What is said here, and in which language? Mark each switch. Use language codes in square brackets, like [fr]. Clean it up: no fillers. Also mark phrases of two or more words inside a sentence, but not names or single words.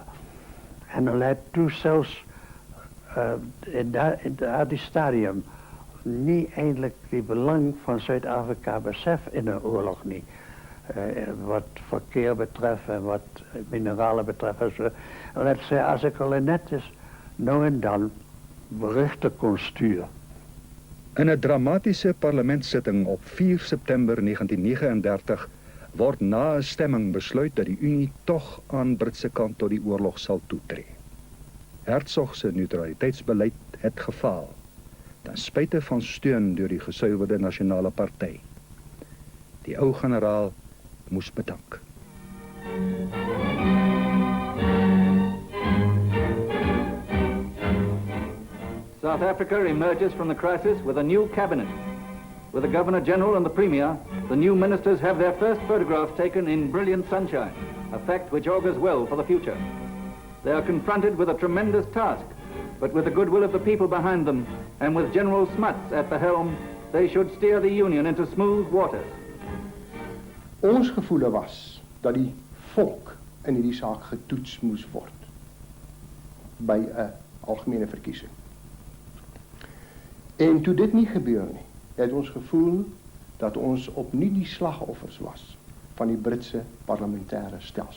[nl] En hulle had toen zelfs in dat stadium niet eindelijk die belang van Zuid-Afrika besef in de oorlog niet. Wat verkeer betreft en wat mineralen betreft. En dat zei, als ik hulle net eens nou en dan berichten kon sturen. [af] In 'n dramatische parlementszitting op 4 September 1939 word na 'n stemming besluit dat die Unie toch aan Britse kant tot die oorlog sal toetree. Hertzog se neutraliteitsbeleid het gefaal, ten spyte van steun deur die gesuiwerde Nasionale Party. Die ou generaal moes bedank. [en] South Africa emerges from the crisis with a new cabinet. With the Governor-General and the Premier, the new ministers have their first photographs taken in brilliant sunshine, a fact which augurs well for the future. They are confronted with a tremendous task, but with the goodwill of the people behind them, and with General Smuts at the helm, they should steer the Union into smooth waters. [af] Ons gevoel was dat die volk in hierdie saak getoets moes word by 'n algemene verkiesing. En toe dit nie gebeur nie, het ons gevoel dat ons opnuut die slagoffers was van die Britse parlementêre stelsel.